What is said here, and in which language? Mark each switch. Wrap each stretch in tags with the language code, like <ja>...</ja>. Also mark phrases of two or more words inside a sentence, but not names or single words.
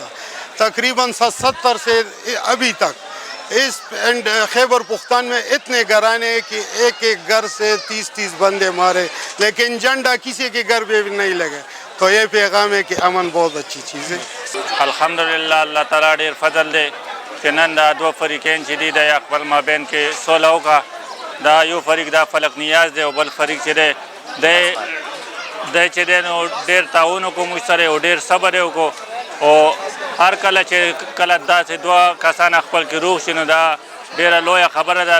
<ur>تقریباً 70 سے ابھی تک اس خیبر پختان میں اتنے گھرانے ہیں کہ ایک ایک گھر سے 30 بندے مارے, لیکن جھنڈا کسی کے گھر پہ بھی نہیں لگے. تو یہ پیغام ہے کہ امن بہت اچھی چیز ہے.</ur> <ps>الحمدللہ اللہ تعالیٰ ډیر فضل دی کہ نن دا 2 فریقین چې دي د خپل مابین کې صلح وکړه. دا یو فریق دا فلک نیاز دی او بل فریق چې دی د چې دی نو ډېر تعاون وکړو موږ سره او ډېر صبر یې وکړو. او هر کله چې کله داسې 2 کسان خپل کې روغ شي نو دا ډېره لویه خبره ده.</ps>